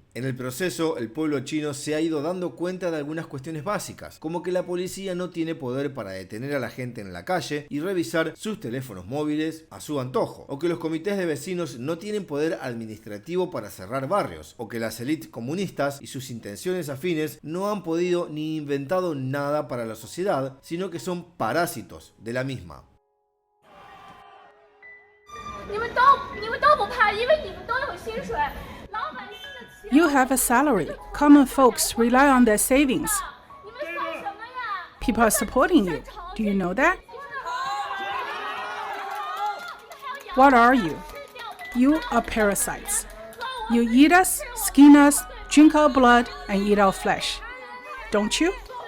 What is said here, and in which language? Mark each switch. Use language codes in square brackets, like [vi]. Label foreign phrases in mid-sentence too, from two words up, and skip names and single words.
[es] En el proceso, el pueblo chino se ha ido dando cuenta de algunas cuestiones básicas, como que la policía no tiene poder para detener a la gente en la calle y revisar sus teléfonos móviles a su antojo, o que los comités de vecinos no tienen poder administrativo para cerrar barrios, o que las élites comunistas y sus intenciones afines no han podido ni inventado nada para la sociedad, sino que son parásitos de la misma. [en] You have a salary. Common folks rely on their savings. People are supporting you. Do you know that? What are you? You are parasites. You eat us, skin us, drink our blood, and eat our flesh. Don't you?